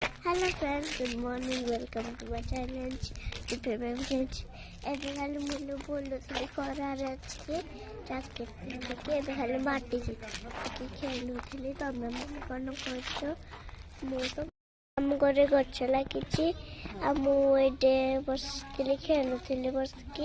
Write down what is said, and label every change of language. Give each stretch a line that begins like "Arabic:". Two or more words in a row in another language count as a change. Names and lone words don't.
English: Hello friends, good morning, welcome to my channel, friends.
Odia: ଏବେ ଖାଲି ମୁଁ ବୁଲୁଥିଲି ଖରାରେ ଅଛି ଜ୍ୟାକେଟ୍ ଏବେ ଖାଲି ମାଟିକି ଖେଳୁଥିଲି। ତମେ କ'ଣ କରୁଛ? ମୁଁ ତ ଆମ ଘରେ ଗଛ ଲାଗିଛି ଆଉ ମୁଁ ଏଇଠି ବସିଥିଲି ଖେଳୁଥିଲି ବସିକି।